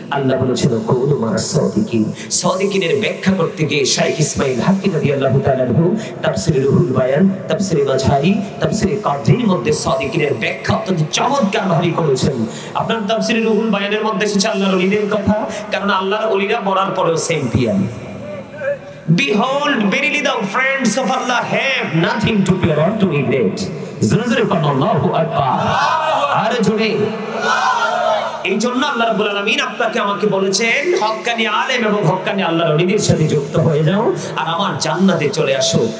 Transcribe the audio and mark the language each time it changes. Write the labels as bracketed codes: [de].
[bn] আল্লাহ বলেছেন, [ar] কুনু মা'আস সাদিকিন। [bn] সাদিকিনের ব্যাখ্যা করতে গিয়ে শাইখ ইসমাঈল হাক্কি রাদিয়াল্লাহু তাআলা আনহু তাফসীরে রুহুল বায়ান, তাফসীরে মাঝহারি, তাফসীরে কাদরির মধ্যে সাদিকিনের ব্যাখ্যা অত্যন্ত চমৎকার ভাবে করেছেন। আপনার তাফসীরে রুহুল বায়ানের মধ্যে এসেছে আল্লাহর ওলিদের কথা, কারণ আল্লাহর ওলিরা মরার পরেও champion. [en] Behold, verily the friends of Allah have nothing to fear or to regret. [ar] Allahu Akbar. [bn] আরে জোরে। এই জন্য আল্লাহ রাব্বুল আলামিন আপনাকে আমাকে বলেছেন, হক্কানি আলেম এবং হক্কানি আল্লাহর ওলিদের সাথে যুক্ত হয়ে যাও আর আমার জান্নাতে চলে আসো।